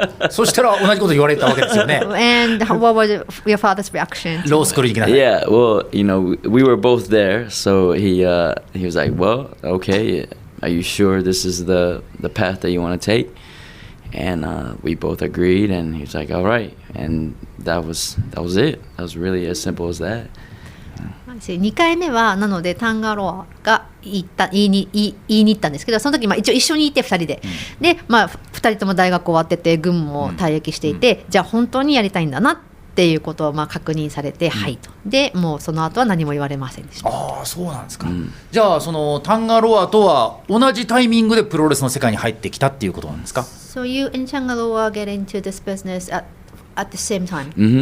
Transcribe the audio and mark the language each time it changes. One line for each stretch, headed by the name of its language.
Japanese: そしたら同じこと言われたわけですよね。
English: And what was your father's reaction?
Japanese: ロースクールに行きなさい。
English: Yeah, well, we were both there, so he was like, well, okay, are you sure this is the path that you want to take? And we both agreed, and he was like, all right. And that was it. That was really as simple as that.
Japanese: 2回目はなのでタンガロアが言いに行ったんですけど、その時一応一緒にいて2人で、で、2人とも大学終わってて軍も退役していて、じゃあ本当にやりたいんだなっていうことを確認されて、はいと。でもうその後は何も言われませんでした。ああ、そうなんですか。じゃあそのタンガロアとは同じタイミングでプロレスの世界に入ってきたっていうことなんですか？
English: So you and Tangaloa get into this business at the same time?